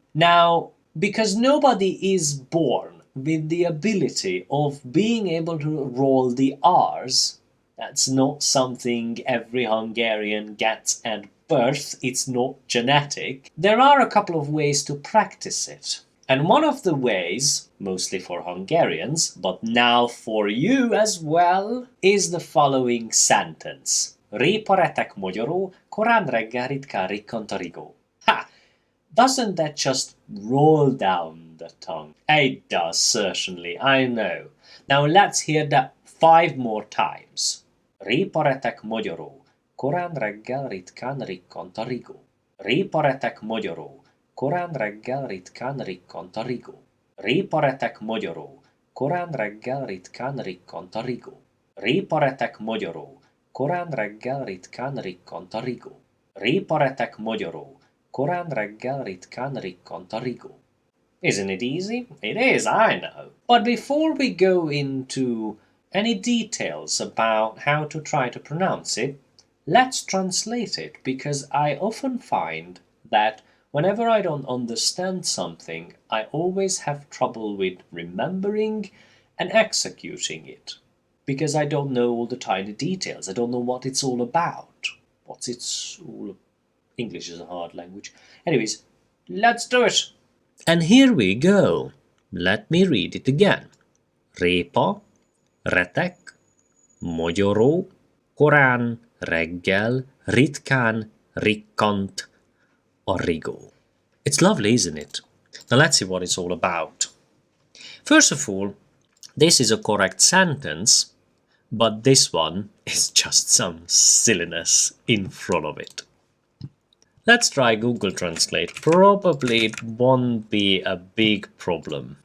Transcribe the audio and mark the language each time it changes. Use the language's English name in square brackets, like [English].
[English] Now, because nobody is born with the ability of being able to roll the R's, that's not something every Hungarian gets at birth, it's not genetic. There are a couple of ways to practice it. And one of the ways, mostly for Hungarians, but now for you as well, is the following sentence. [Hungarian] Réparetek magyaró, korán reggel ritkán rikkant a rigó. Ha! [English] Doesn't that just roll down the tongue? It does, certainly, I know. Now let's hear that 5 more times. [Hungarian] Réparetek magyaró, korán reggel ritkán rikkant a rigó. Réparetek magyaró, korán reggel ritkán rikkant a rigó. Réparetek magyaró, korán reggel ritkán rikkant a rigó. Réparetek magyaró, korán reggel ritkán rikkant a rigó. Réparetek magyaró, korán reggel ritkán rikkant a rigó. [English] Isn't it easy? It is, I know. But before we go into any details about how to try to pronounce it, let's translate it, because I often find that whenever I don't understand something, I always have trouble with remembering and executing it, because I don't know all the tiny details. I don't know what it's all about. What's it's all about? English is a hard language. Anyways, let's do it. And here we go. Let me read it again. [Hungarian] Répa, retek, magyaró, korán, reggel, ritkán, rikkant, a rigó. [English] It's lovely, isn't it? Now let's see what it's all about. First of all, this is a correct sentence, but this one is just some silliness in front of it. Let's try Google Translate. Probably it won't be a big problem.